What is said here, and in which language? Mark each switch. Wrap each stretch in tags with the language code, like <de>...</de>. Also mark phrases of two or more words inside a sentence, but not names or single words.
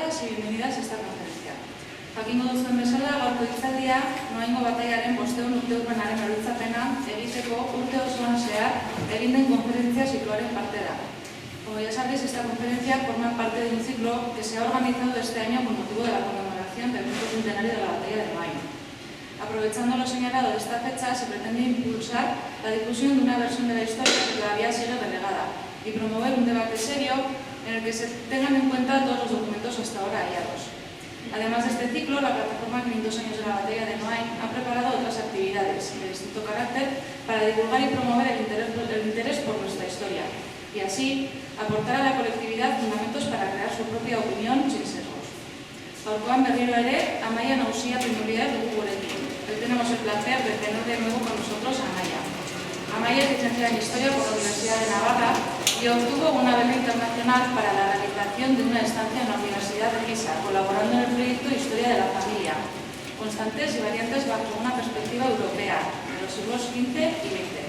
<es>bienvenidas a esta conferencia.</es> <eu>Jakingo duzuen bezala, gaurko hitzaldia Noaingo bataiaren 500 urteurrenaren oroitzapena egiteko urte osoan zehar egin den konferentzia zikloaren parte da.</eu> <es>Como ya sabéis, esta conferencia forma parte de un ciclo que se ha organizado este año con motivo de la conmemoración del 100º centenario de la batalla de Noain. Aprovechando lo señalado de esta fecha, se pretende impulsar la difusión de una versión de la historia que todavía sigue relegada y promover un debate serio en el que se tengan en cuenta todos los documentos hasta ahora hallados. Además de este ciclo, la plataforma 500 años de la batalla de Noain ha preparado otras actividades de distinto carácter para divulgar y promover el interés por nuestra historia y así aportar a la colectividad fundamentos para crear su propia opinión sin sesgos.</es> <eu>Gaurkoan berriro ere, Amaia Nausía Primordial dugu gurekin.</eu> <es>Hoy tenemos el placer de tener de nuevo con nosotros a Amaia. Amaia es licenciada en Historia por la Universidad de Navarra y obtuvo una beca internacional para la realización de una estancia en la Universidad de Pisa, colaborando en el proyecto Historia de la Familia, constantes y variantes bajo una perspectiva europea de los siglos XV y XX.</es>